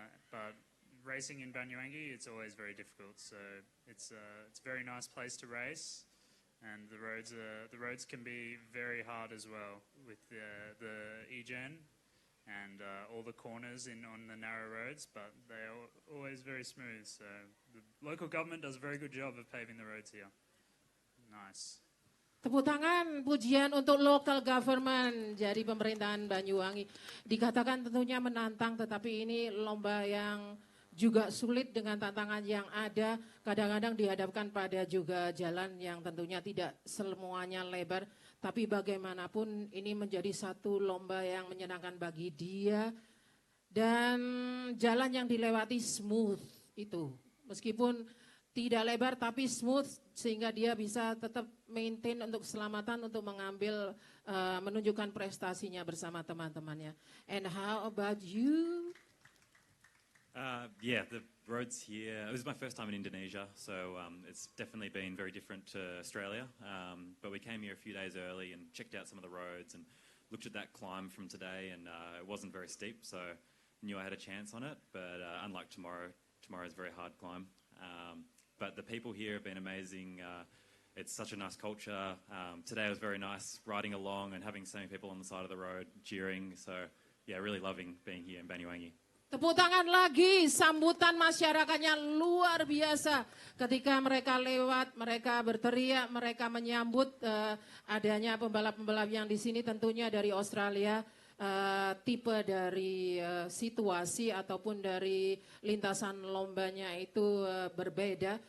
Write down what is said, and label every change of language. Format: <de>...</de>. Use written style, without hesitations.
<en>But racing in Banyuwangi, it's always very difficult. So it's a very nice place to race, and the roads can be very hard as well with the Ijen and all the corners on the narrow roads. But they are always very smooth. So the local government does a very good job of paving the roads here. Nice.</en> <id>Tepuk tangan pujian untuk local government dari pemerintahan Banyuwangi. Dikatakan tentunya menantang, tetapi ini lomba yang juga sulit dengan tantangan yang ada. Kadang-kadang dihadapkan pada juga jalan yang tentunya tidak semuanya lebar. Tapi bagaimanapun ini menjadi satu lomba yang menyenangkan bagi dia. Dan jalan yang dilewati smooth itu. Meskipun tidak lebar tapi smooth sehingga dia bisa tetap maintain untuk keselamatan untuk mengambil menunjukkan prestasinya bersama teman-temannya.</id> <en>And how about you? Yeah, the roads here, it was my first time in Indonesia, so it's definitely been very different to Australia. But we came here a few days early and checked out some of the roads and looked at that climb from today, and it wasn't very steep, so knew I had a chance on it. But unlike tomorrow's a very hard climb. But the people here have been amazing. It's such a nice culture. Today was very nice riding along and having so many people on the side of the road cheering. So yeah, really loving being here in Banyuwangi.</en> <id>Tepuk tangan lagi, sambutan masyarakatnya luar biasa. Ketika mereka lewat, mereka berteriak, mereka menyambut adanya pembalap-pembalap yang di sini tentunya dari Australia. Tipe dari situasi ataupun dari lintasan lombanya itu berbeda.</id>